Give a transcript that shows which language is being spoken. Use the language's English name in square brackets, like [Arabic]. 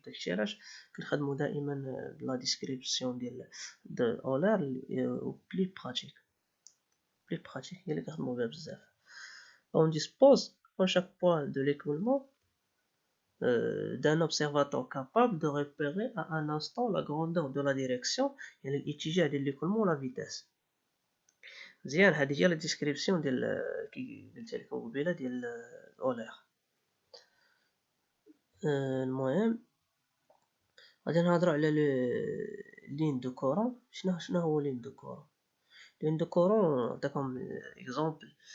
[Arabic] داكشي علاش كنخدموا دائما بلا ديسكريبسيون ديال اولار بلي براتيك هي اللي كنخدموا بها بزاف. [French] on dispose en chaque point de l'écoulement d'un observateur capable de repérer à un instant la grandeur de la direction يعني الاتجاه ديال l'écoulement و la vitesse. [Arabic] مزيان هذه هي لا ديسكريبسيون ديال كي قلت لكم قبيله ديال اولير. المهم غادي نهضروا على لين دو كورون. شنو هو لين دو كورون؟ لين دو كورون نعطيكم اكزامبل.